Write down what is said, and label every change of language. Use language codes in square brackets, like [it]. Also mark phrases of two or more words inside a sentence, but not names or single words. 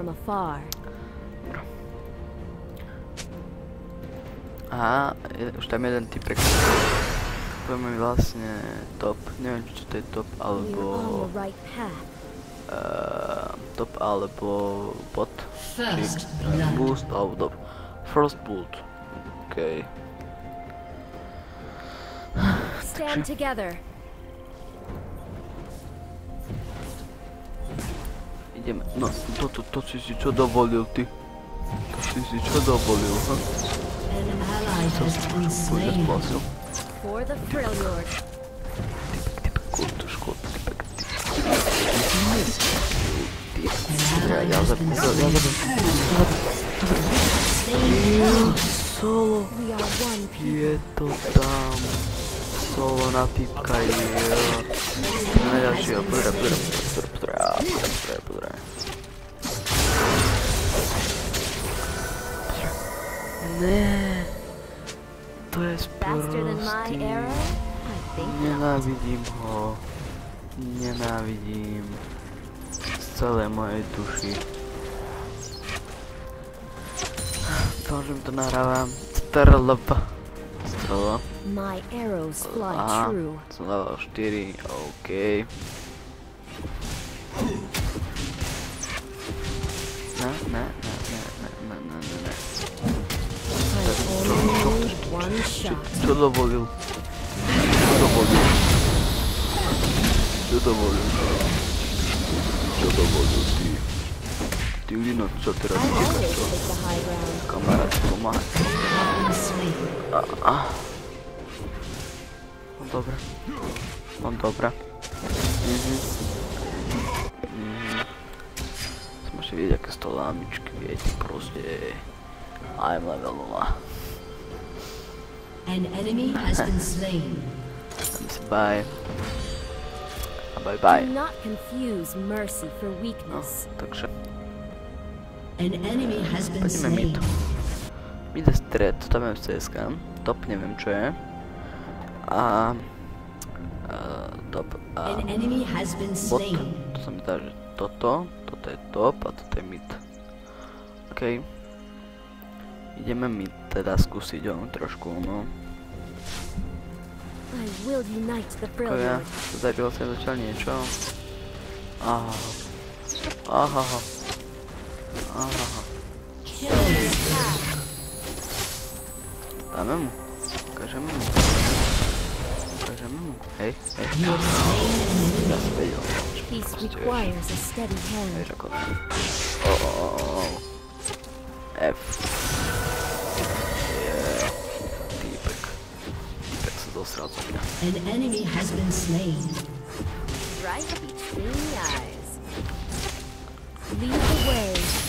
[sk] Aha, už tam jeden typek. Poďme vlastne top, neviem čo to je top alebo... top alebo bot, či boost alebo top. [en] First boot, okej. Stand together. [sk] Ideme, no to si čo dovolil ty? To si čo dovolil, ha? [en] An ally has been slain. For the thrill lord. [sk] Solo. Je to tam. Solo na typka je. Najďalšieho, pozdrav. Ne. To je sprostý. Nenávidím ho. Nenávidím. Z celej mojej duši. Dúfam, že mi to nahrávam. Strelba. [en] My arrows fly true. [sk] Som level 4, OK. Ne. Čo dovolil? Čo dovolil ty? Ty Lino, čo teraz týka čo? Kamarát, pomáhaj. No dobre. Môžete vidieť, aké sú to lámičky, viete, proste. [en] I'm level 0. An enemy has been slain. Bye. Bye. Do not confuse mercy for weakness. [sk] No, takže. [en] An enemy has been [sk] Poďme mid. [en] slain. [sk] Mid je stred, tam je CSK. Top neviem čo je. Top a [en] An enemy has been [sk] bot. [en] slain. [sk] To sa mi zdá, že toto je top a toto je mid. OK. Ideme mid teda skúsiť ho trošku, no. [en] I will unite the thrill [sk] Ja, [en] lord. [sk] zabil sa začal niečo. Aha. Dáme mu. Ukážeme mu. Hej. Ja si vedel. [en] Peace requires a steady hand. [sk] Vieš ako. F. Týpek sa dosral zo mňa. [en] An enemy has been slain. Right between the eyes. Lead the way.